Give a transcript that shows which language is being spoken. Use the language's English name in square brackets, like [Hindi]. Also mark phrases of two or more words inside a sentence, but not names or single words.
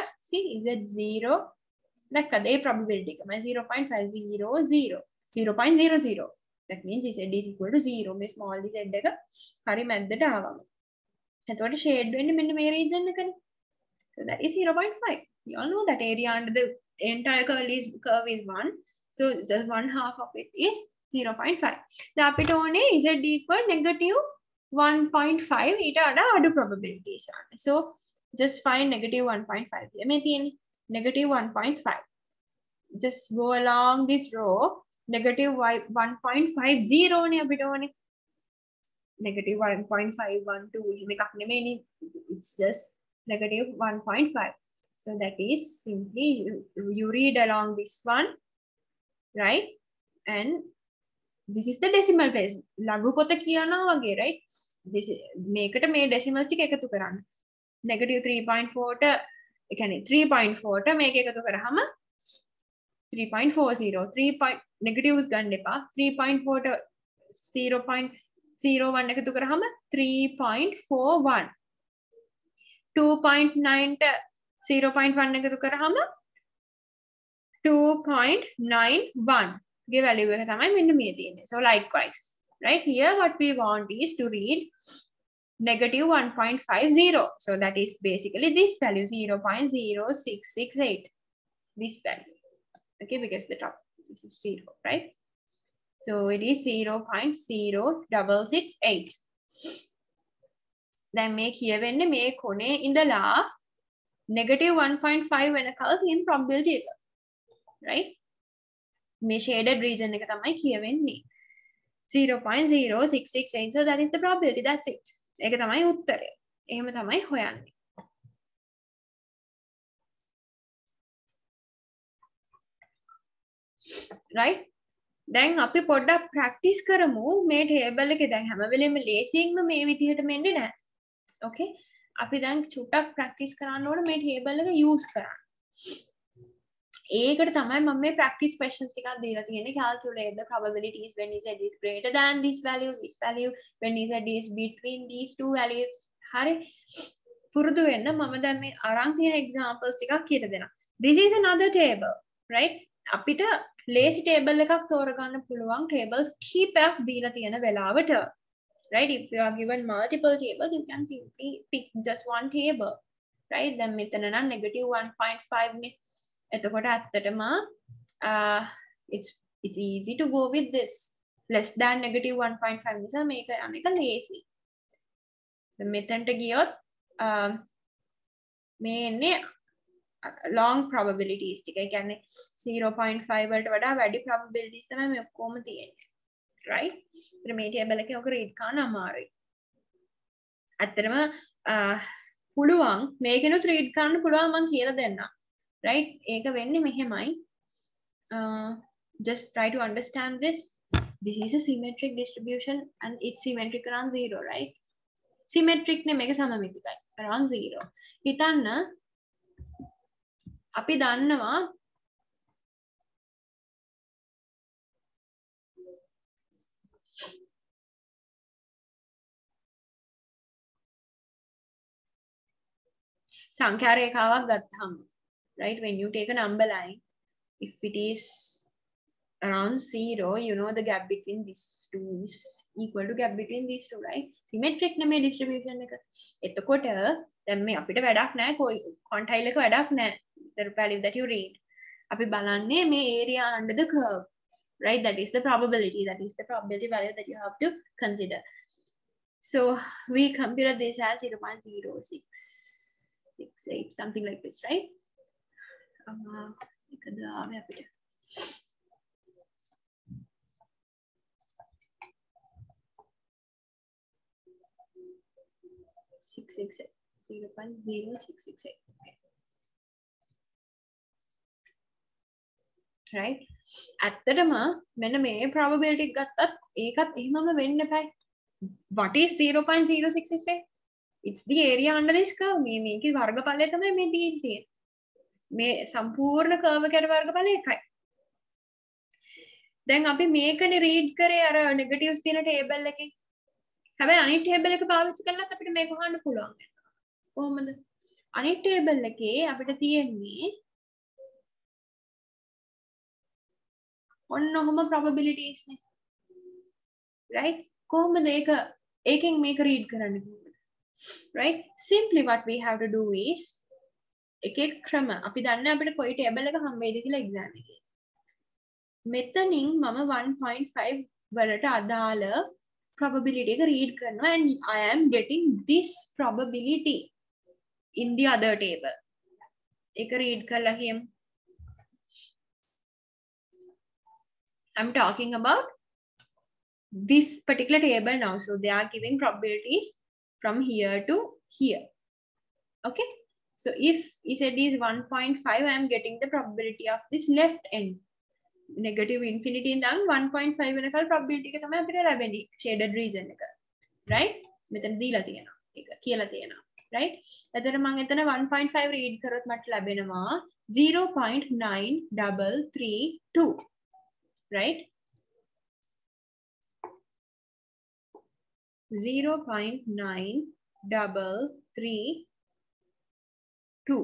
[Sinhala] See z0 දැක්කද ඒ probability එක මම 0.500 0.00. [English] that means z is equal to 0. [Sinhala] මේ small z එක හරි මැද්දට ආවම එතකොට shade වෙන්නේ මෙන්න මේ region එකනේ. [English] So that is 0.5. You all know that area under the entire curve is 1. So just 1/2 of it is 0.5. [Sinhala] The අපිට ඕනේ [English] z equal negative [Sinhala] 1.5 ඊට වඩා අඩු probabilities ගන්න. [English] So just find negative 1.5. [Sinhala] මේ තියෙන්නේ negative 1.5. [English] Just go along this row. Negative 1.50 [Sinhala] නේ අපිට ඕනේ. Negative 1.512 එහෙම එකක් නෙමෙයිනේ. [English] It's just negative 1.5. So that is simply you read along this one, right? And this is the decimal place. [Sinhala] ලඝු පොත කියනවා වගේ, right? This මේකට මේ decimals ටික එකතු කරන්න. Negative 3.4 ට ඒ කියන්නේ 3.4 ට මේක එකතු කරාම 3.40 negatives ගන්න එපා. 3.4 ට 0.01 එකතු කරාම 3.41. 2.9 ට 0.1 එකතු කරාම 2.91 ගේ value එක තමයි මෙන්න මේ තියෙන්නේ. [English] So likewise, right here what we want is to read negative 1.50. So that is basically this value 0.0668. This value. Okay, because the top this is 0, right? So it is 0.0668. Then make here when [Sinhala] මේ කොනේ ඉඳලා negative 1.5 වෙනකල් තියෙන probability එක. Right? මේ shaded region එක තමයි කියවෙන්නේ. 0.0668. [English] So that is the probability. That's it. [Sinhala] ඒක තමයි උත්තරය. එහෙම තමයි හොයන්නේ. [English] Right? [Sinhala] දැන් අපි පොඩ්ඩක් practice කරමු මේ table එකේ දැන් හැම වෙලෙම ලේසියෙන්ම මේ විදිහට මෙන්නේ නැහැ. Okay? අපි දැන් චුට්ටක් practice කරන්න ඕන මේ table එක use කරන්න. ඒකට තමයි මම මේ practice questions ටිකක් දීලා තියෙන්නේ. [English] Calculate the probabilities when z is greater than this value, when z is between these two values. [Sinhala] හරි. පුරුදු වෙන්න මම දැන් මේ අරන් තියෙන examples ටිකක් කියලා දෙනවා. [English] This is another table, right? [Sinhala] අපිට [English] lazy table [Sinhala] එකක් තෝරගන්න පුළුවන් tables කීපයක් දීලා තියෙන වෙලාවට. [English] Right? If you are given multiple tables, you can simply pick just one table. Right? [Sinhala] දැන් මෙතන නම් negative 1.5 නේ. එතකොට ඇත්තටම [English] it's easy to go with this. Less than negative [Sinhala] 1.5 නිසා මේක යන්නේක lazy. දැන් මෙතනට ගියොත් මේ එන්නේ long probabilities ටික. ඒ කියන්නේ 0.5 වලට වඩා වැඩි probabilities තමයි මේ ඔක්කොම තියෙන්නේ. Right? ඉතින් මේ table එකේ ඔක read කරන්න අමාරුයි. ඇත්තටම පුළුවන් මේකෙනුත් read කරන්න පුළුවන් මම කියලා දෙන්නම්. Right? ඒක වෙන්නේ මෙහෙමයි. [English] Just try to understand this. This is a symmetric distribution and it's symmetric around 0, right? [Sinhala] Symmetric නේ මේක සමමිතිකයි. around 0. හිතන්න අපි දන්නවා සංඛ්‍යා රේඛාවක් ගත්තාම, [English] right? When you take a number line, if it is around 0, you know the gap between these two is equal to gap between these two, right? [Sinhala] Symmetric නෙමෙයි distribution එක. එතකොට දැන් මේ අපිට වැඩක් නැහැ quantile එක වැඩක් නැහැ. [English] The value that you read. [Sinhala] අපි බලන්නේ මේ [English] area under the curve, right? That is the probability. That is the probability value that you have to consider. So we compare this as 0.06. 6 8 something like this, right? [Sinhala] එකද ආවේ අපිට 668 0.0668. Okay. [English] Right? [Sinhala] ඇත්තටම මෙන්න මේ probability ගත්තත් ඒකත් එහෙමම වෙන්න එපා. [English] What is 0.0668? It's the area under this curve. [Sinhala] මේකේ වර්ගඵලය තමයි මේ තියෙන්නේ. මේ සම්පූර්ණ curve එකට වර්ගඵලය එකයි. දැන් අපි මේකනේ read කරේ අර negatives තියෙන table එකේ. හැබැයි අනිත් table එක පාවිච්චි කරලත් අපිට මේක හොයන්න පුළුවන් වෙනවා. කොහොමද? අනිත් table එකේ අපිට තියෙන්නේ ඔන්න ඔහොම probabilities නේ. Right? කොහොමද ඒකෙන් මේක read කරන්නේ කොහොමද? [English] Right? Simply what we have to do is [Sinhala] එක ක්‍රම අපි දන්නේ අපිට කොයි table එක හම්බෙයිද කියලා exam එකේ. මෙතනින් මම 1.5 වලට අදාළ probability එක read කරනවා [English] and I am getting this probability in the other table. [Sinhala] ඒක read කරලා කියමු. [English] I'm talking about this particular table now. So they are giving probabilities from here to here. Okay. So if Z is 1.5, I am getting the probability of this left end. Negative infinity [Sinhala] in 1.5 වෙනකල් probability එක තමයි අපිට ලැබෙන්නේ [English] shaded region [Sinhala] එක. Right? මෙතන දීලා තියෙනවා. ඒක කියලා තියෙනවා. Right? එතන මම එතන 1.5 read කරොත් මට ලැබෙනවා 0.9332. [English] Right? 0.9332.